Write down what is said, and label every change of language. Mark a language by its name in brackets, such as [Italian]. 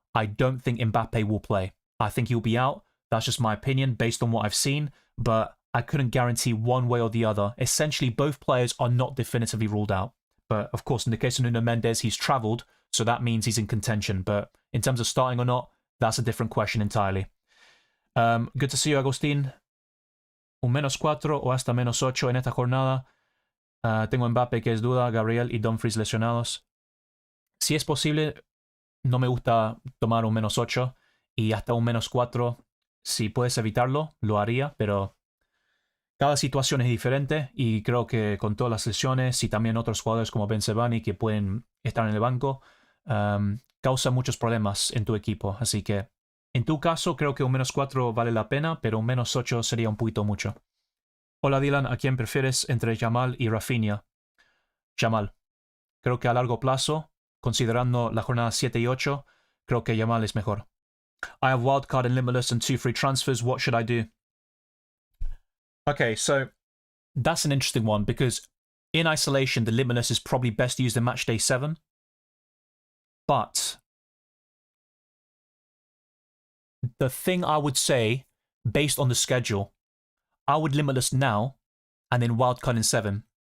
[English] I don't think Mbappe will play. I think he'll be out. That's just my opinion based on what I've seen, but I couldn't guarantee one way or the other. Essentially, both players are not definitively ruled out. But of course, in the case of Nuno Mendes, he's travelled, so that means he's in contention. But in terms of starting or not, that's a different question entirely. Good to see you, Agustin. [Spanish] Un -4 o hasta -8 en esta jornada. Tengo Mbappe, que es duda, Gabriel y Dumfries lesionados. Si es posible, no me gusta tomar un -8 y hasta un -4. Si puedes evitarlo, lo haría, pero cada situación es diferente y creo que con todas las lesiones y también otros jugadores como Ben Sebani que pueden estar en el banco, causa muchos problemas en tu equipo. Así que en tu caso creo que un -4 vale la pena, pero un -8 sería un poquito mucho. Hola Dylan, ¿a quién prefieres entre Yamal y Rafinha? Yamal. Creo que a largo plazo, considerando la jornada 7 y 8, creo que Yamal es mejor. [English] I have wildcard and limitless and 2 free transfers. What should I do? Okay, so that's an interesting one because in isolation, the limitless is probably best used in matchday 7. But the thing I would say, based on the schedule, I would limitless now and then wildcard in 7.